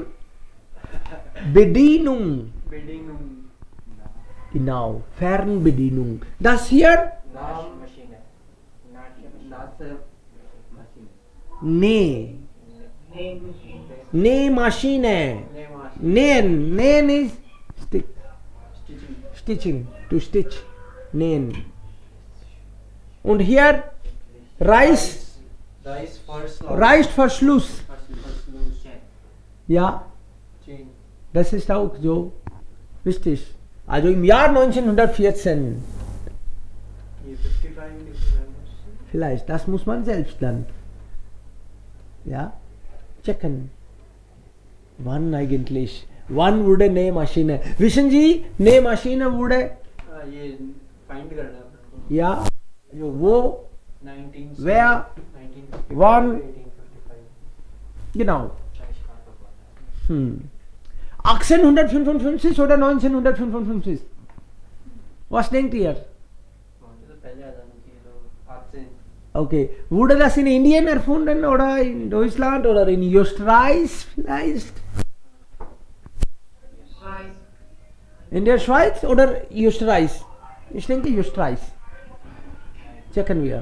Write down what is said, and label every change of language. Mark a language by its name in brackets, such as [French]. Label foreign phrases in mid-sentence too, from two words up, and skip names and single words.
[German] Fernbedienung. Bedienung. Genau, Fernbedienung. Das hier? Naschmaschine. Naschmaschine. Nee. Nähmaschine. Name. Nähen ist [English] Stitching. Stitching, to stitch, [German] nähen. Und hier Reißverschluss. Ja, [English] Chain. [German] das ist auch so wichtig. Also im Jahr 1914, [Hindi] ये 55 लिखा [German] vielleicht, das muss man selbst dann ja, checken. Wann eigentlich? Wann wurde Nähmaschine? Wissen Sie, Nähmaschine wurde, [Hindi] है. ये फाइंड करना है अपने को. [German] ja, also wo, 19 wer, 1955 wann, 1855. genau. 1855 oder 1955? Was denkt ihr? [Hindi] तो पहले आ जाना चाहिए तो 18. [German] Okay, wurde das in Indien erfunden oder in Deutschland oder in Österreich vielleicht? Schweiz. In der Schweiz oder Österreich? Ich denke Österreich. Checken wir.